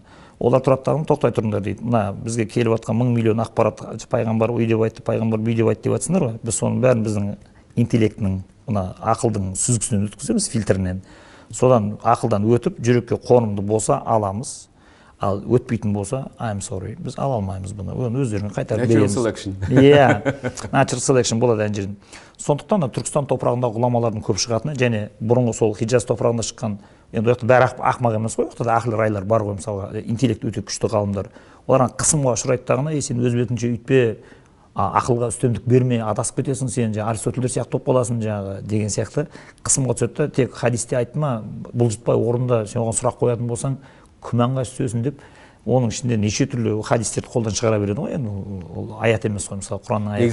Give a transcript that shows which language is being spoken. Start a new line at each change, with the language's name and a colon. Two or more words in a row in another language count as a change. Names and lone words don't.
Kazakh: Олар тұрады дағы, тоқтай тұрыңдар дейді. Мына бізге келіп жатқан 1000 миллион ақпарат, пайғамбар үй деп айтты, пайғамбар бүй деп айтты деп жатсыңдар ғой. Біз соның бәрін біздің интеллектінің, мына ақылдың сүзгісінен өткіземіз, фильтрінен. Содан ақылдан өтіп, жүрекке қонымды болса аламыз. Ал өтпейтін болса,
English: I'm sorry,
Kazakh: біз ала алмаймыз бұны. Оны өздеріне қайтарып береміз.
English: Natural selection. Natural selection
Kazakh: болады ән жерін. Сондықтан да Түркістан топырағындағы ғұламалардың көп шығатыны, және бұрынғы сол Хиджаз топырағында шыққан, енді ояқта бәрі ақымақ емес қой, ояқта да ақыл райлар бар ғой, мысалға, интеллект өте күшті ғалымдар. Оларға қысымға ұшырайтындағына, сен өз бетінше үйтпе, ақылға үстемдік берме, адасып кетесің, сен жаңағы Аристотельдер сияқты болып қаласың жаңағы деген сияқты қысымға түседі да, тек хадисте айтты ма, бұлжытпай орында сен оған сұрақ қоятын болсаң, күмәнға түсесің деп, оның ішінде неше түрлі хадистерді қолдан шығара береді ғой, енді ол аят емес қой, мысалы Құранның аяты.